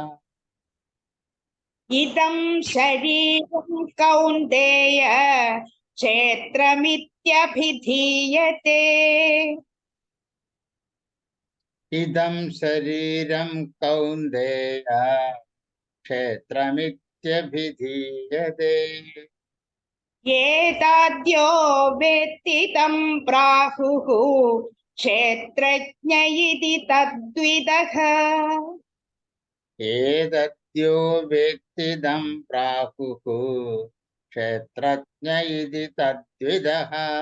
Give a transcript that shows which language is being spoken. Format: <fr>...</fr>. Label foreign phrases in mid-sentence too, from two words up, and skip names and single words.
<sa>ഇദം ശരീരം കൗന്ദേയ ക്ഷേത്രമിത്യഭിധീയത്തെ. ഇദം ശരീരം കൗന്ദേയ ക്ഷേത്രമിത്യഭിധീയത്തെ. एताद्यो वेत्ति तं प्राहुः क्षेत्रज्ञ इति तद्विदः एतद्यो वेत्तिदं प्राहुः क्षेत्रज्ञ इति तद्विदः</sa>